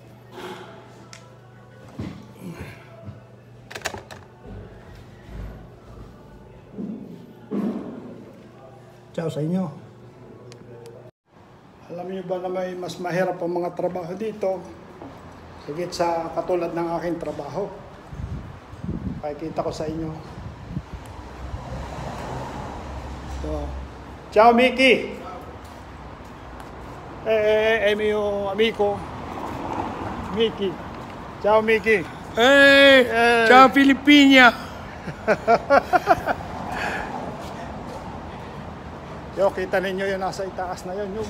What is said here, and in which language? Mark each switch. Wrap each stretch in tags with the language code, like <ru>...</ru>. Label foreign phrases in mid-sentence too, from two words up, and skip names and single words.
<tl>Ciao sa inyo. Alam niyo ba na may mas mahirap ang mga trabaho dito? Higit sa katulad ng aking trabaho. Pakikita ko sa inyo. So,</tl> <it>ciao Mickey! È mio amico Mickey. Ciao Mickey! Ciao Filippina!</it> <tl>Yo, kita ninyo yung nasa itaas na yun.</tl>